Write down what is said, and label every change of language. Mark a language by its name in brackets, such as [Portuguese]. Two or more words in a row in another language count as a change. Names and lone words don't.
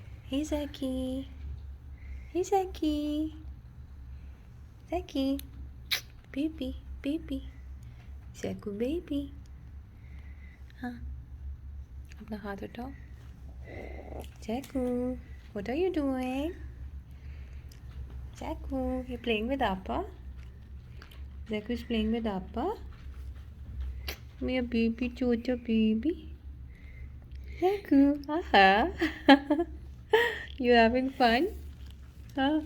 [English] Hey Zaky. Hey Zaky. Zaky. Baby, baby. [Hindi] Zaku baby. हाँ अपना हाथ उठाओ. [English] Zaku, what are you doing? Zaku, you playing with Appa? Zaku is playing with Appa. My baby, chocha baby. Zaku, aha. You having fun? Huh?